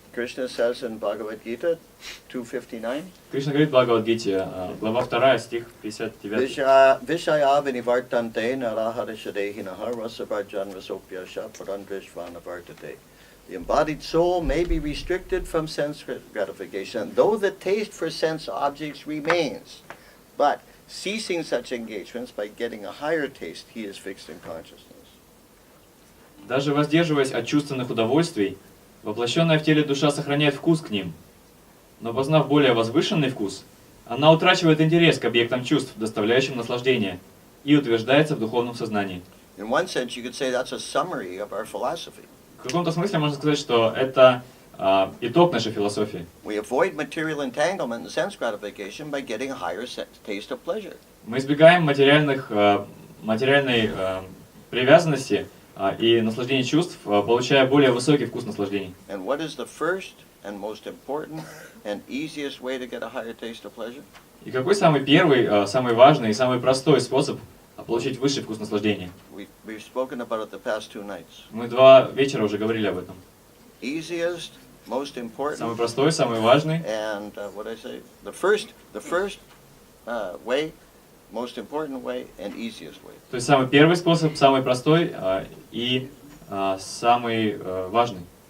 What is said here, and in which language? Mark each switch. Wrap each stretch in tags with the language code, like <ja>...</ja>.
<en>Krishna says in Bhagavad Gita 2:59,</en> <ru>Кришна говорит в Бхагават Гите, глава 2, стих 59.</ru> <sa>Vishaya vinivartante naraharishadehinaha rasavarjan rasopyasha parandrishvanavartate.</sa> <en>The embodied soul may be restricted from sense gratification, though the taste for sense objects remains. But ceasing such engagements by getting a higher taste, he is fixed in consciousness.</en> <ru>Даже воздерживаясь от чувственных удовольствий, воплощенная в теле душа сохраняет вкус к ним. Но познав более возвышенный вкус, она утрачивает интерес к объектам чувств, доставляющим наслаждение, и утверждается в духовном сознании.</ru> <en>In one sense, you could say that's a summary of our philosophy.</en> <ru>В каком-то смысле можно сказать, что это итог нашей философии.</ru> <en>We avoid material entanglement and sense gratification by getting a higher taste of pleasure.</en> <ru>Мы избегаем материальной привязанности и наслаждения чувств, получая более высокий вкус наслаждений.</ru> <en>And what is the first and most important and easiest way to get a higher taste of pleasure?</en> <ru>И какой самый первый, самый важный и самый простой способ получить высший вкус наслаждения?</ru> <en>We've spoken about it the past 2 nights.</en> <ru>Мы 2 вечера уже говорили об этом.</ru> <en>Easiest, most</en> <ru>Самый</ru> <en>important,</en> <ru>простой, самый важный.</ru> <en>and what I say, the first way, most important way, and easiest way.</en> <ru>То есть самый первый способ, самый простой и самый важный.</ru>